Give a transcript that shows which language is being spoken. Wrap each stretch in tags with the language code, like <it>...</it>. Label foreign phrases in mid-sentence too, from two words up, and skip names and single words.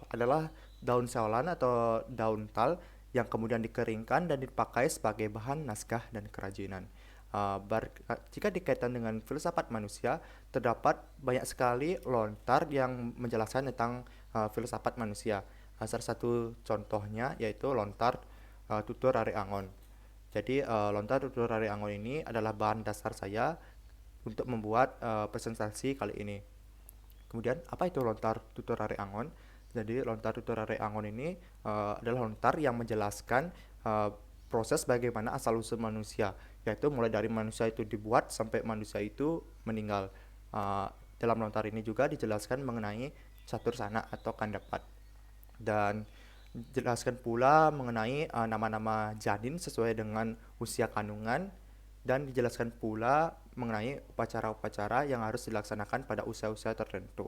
<id>Adalah daun salam atau daun tal yang kemudian dikeringkan dan dipakai sebagai bahan naskah dan kerajinan. Jika dikaitkan dengan filsafat manusia, terdapat banyak sekali lontar yang menjelaskan tentang filsafat manusia. Salah satu contohnya yaitu lontar tutur are angon. Jadi lontar tutur are angon ini adalah bahan dasar saya untuk membuat presentasi kali ini. Kemudian apa itu lontar tutur are angon? Jadi lontar tutur are angon ini adalah lontar yang menjelaskan uh, proses bagaimana asal usul manusia, yaitu mulai dari manusia itu dibuat sampai manusia itu meninggal. Uh, Dalam lontar ini juga dijelaskan mengenai catur sana atau kandapat, dan jelaskan pula mengenai nama-nama janin sesuai dengan usia kandungan, dan dijelaskan pula mengenai upacara-upacara yang harus dilaksanakan pada usia-usia tertentu.</id>